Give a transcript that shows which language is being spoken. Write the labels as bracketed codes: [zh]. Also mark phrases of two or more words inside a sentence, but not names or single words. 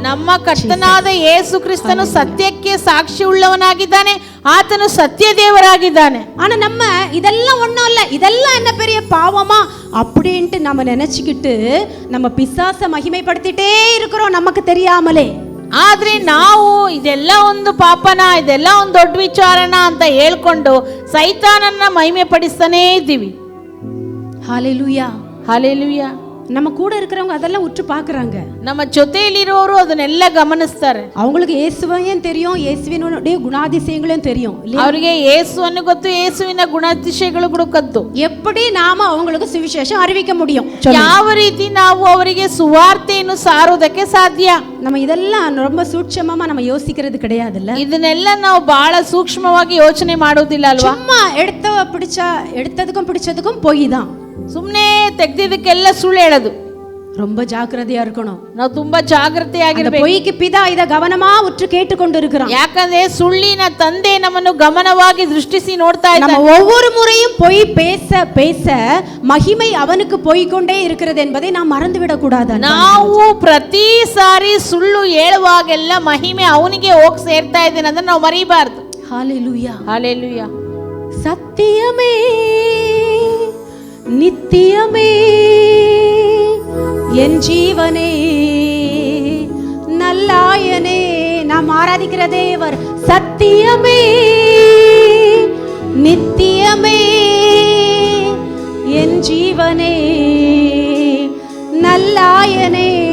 [kn] ನಮ್ಮ ಕರ್ತನಾದ ಯೇಸು ಕ್ರಿಸ್ತನು ಸತ್ಯಕ್ಕೆ ಸಾಕ್ಷಿ ಉಳ್ಳವನಾಗಿದ್ದಾನೆ, ಆತನು ಸತ್ಯ ದೇವರಾಗಿದ್ದಾನೆ. [ta] ஆனா நம்ம இதெல்லாம் ஒண்ணும் இல்ல, இதெல்லாம் என்ன பெரிய பாவமா அப்படின்ட்டு நம்ம நினைச்சுக்கிட்டு நம்ம பிசாச மகிமைப்படுத்திட்டே இருக்கிறோம் நமக்கு தெரியாமலே. [kn] ಆದ್ರೆ ನಾವು ಇದೆಲ್ಲ ಒಂದು ಪಾಪನ, ಇದೆಲ್ಲ ಒಂದು ದೊಡ್ಡ ವಿಚಾರನ ಅಂತ ಹೇಳ್ಕೊಂಡು ಸೈತಾನನ್ನ ಮಹಿಮೆ ಪಡಿಸ್ತಾನೇ ಇದ್ದೀವಿ. [ta] ஹalleluya, [kn] ಹಾಲೆಲೂಯಾ. [ta] நம்ம கூட இருக்கிறவங்க அதெல்லாம் உற்று பார்க்கறாங்க. [kn] ನಮ್ಮ ಜೊತೆಯಲ್ಲಿರೋರು ಅದನ್ನೆಲ್ಲ ಗಮನಿಸ್ತಾರೆ. [ta] அவங்களுக்கு இயேசுவையும் தெரியும், இயேசுவினுடைய குணாதிசயங்களும் தெரியும். [kn] ಅವರಿಗೆ ಯೇಸುವನ್ನು ಗೊತ್ತು, ಯೇಸುವಿನ ಗುಣಾತಿಶಯಗಳು ಕೂಡ ಗೊತ್ತು. [ta] எப்படி நாம அவங்களுக்கு சுவிசேஷம் அறிவிக்க முடியும்? [kn] ಯಾವ ರೀತಿ ನಾವು ಅವರಿಗೆ ಸುವಾರ್ತೆಯನ್ನು ಸಾರುವುದಕ್ಕೆ ಸಾಧ್ಯ? [ta] நம்ம இதெல்லாம் ரொம்ப சூட்சமமா நம்ம யோசிக்கிறது கிடையாதுல்ல. [kn] ಇದನ್ನೆಲ್ಲ ನಾವು ಬಹಳ ಸೂಕ್ಷ್ಮವಾಗಿ ಯೋಚನೆ ಮಾಡುವುದಿಲ್ಲ ಅಲ್ವಾ? [ta] சும்மா எடுத்ததுக்கும் பிடிச்சதுக்கும் போய் தான் [kn] ಸುಮ್ಮನೆ ತೆಗ್ದಿದ್ದಕ್ಕೆಲ್ಲ ಸುಳ್ಳು ಹೇಳೋದು. [ta] ரொம்ப ஜாக்கிரதையா இருக்கணும். [kn] ನಾವು ತುಂಬಾ ಜಾಗೃತಿಯಾಗಿರ್ಬೇಕು. [ta] பொய்க்கு பிதா இத கவனமா உற்று கேட்டுக்கொண்டு இருக்கிறான். [kn] ಯಾಕಂದ್ರೆ ಸುಳ್ಳಿನ ತಂದೆ ನಮ್ಮನ್ನು ಗಮನವಾಗಿ ದೃಷ್ಟಿಸಿ ನೋಡ್ತಾ ಇದ್ದಾನೆ. [ta] நம்ம ஒவ்வொரு முறையும் பொய் பேச பேச மகிமை அவனுக்கு போய்க்கொண்டே இருக்கிறது என்பதை நாம் மறந்து விட கூடாது. [kn] ನಾವು ಪ್ರತಿ ಸಾರಿ ಸುಳ್ಳು ಹೇಳುವಾಗೆಲ್ಲ ಮಹಿಮೆ ಅವನಿಗೆ ಹೋಗಿ ಸೇರ್ತಾ ಇದ್ದೇನೆ ಅದನ್ನ ನಾವು ಮರಿಬಾರ್ದು. [ta] ஹalleluya, [kn] ಹಾಲೆಲೂಯಾ. [ta] சத்தியமே நித்தியமே என் ஜீவனே நல்லாயனே. நாம் ஆராதிக்கிற தேவர் சத்தியமே நித்தியமே என் ஜீவனே நல்லாயனே.